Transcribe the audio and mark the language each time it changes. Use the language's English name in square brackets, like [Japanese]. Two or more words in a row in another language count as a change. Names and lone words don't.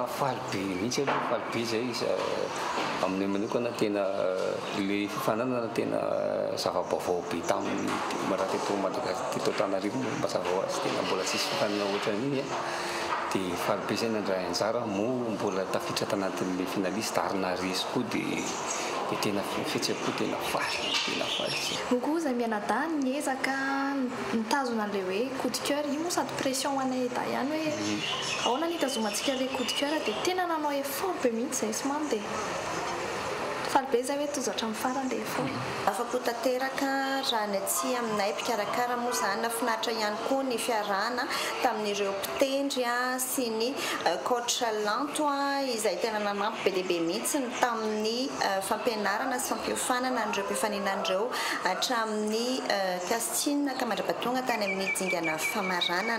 [Malagasy] Faly be mihitsy aloha faly be izay amin'ny manokana tena le fifanana tena zava-baovao be tamin'ny raha teto Madagasikara teto Antananarivo mazava ho azy tena mbola tsisy fifanana ohatran'iny dia faly be izay nandray anjara moa mbola tafiditra tanatin'le finaliste arina resy koa dia tena fihetseham-po tena faly. Kokoa izay mianadahy niezaka nitazona an'ilay hoe [French] coup de cœur [Malagasy] io moa sady pression ho anay eda ihany hoe ahoana ny hitazomantsika ilay [French] coup de cœur [Malagasy] dia tena nanao effort be mihitsy izay somany dia faly be izay hoe tojo hatramin'ny farany dia effort. Afa-po tanteraka raha ny atsy aminay mpikarakara moa zany nafinaritra ihany koa ny fiarahana tamin'ireo mpitendry sy ny coach lanto izay tena nanampy be dia be mihitsy tamin'ny fampianarana sy fampiofanana an'ireo mpifaninan'ireo hatramin'ny casting ka mandrapatonga tany amin'ny dingana famaranana.